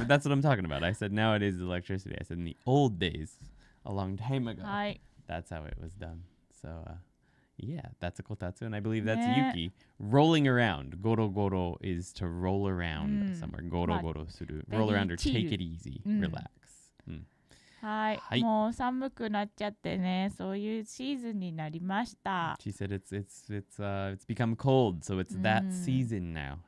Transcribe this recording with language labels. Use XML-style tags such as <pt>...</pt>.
<en>That's what I'm talking about. I said nowadays is electricity. I said in the old days, a long time ago.</en> <ja>はい。</ja> <en>That's how it was done. So, yeah, that's a kotatsu, and I believe that's Yuki rolling around. Goro goro is to roll around somewhere.</en> <ja>Goro goro suru.</ja> <en>Roll around or take it easy. Relax.</en> <ja>はい、はい。もう寒くなっちゃってね、そういうシーズンになりました。</ja> <en>She said it's become cold, so it's that season now.</en>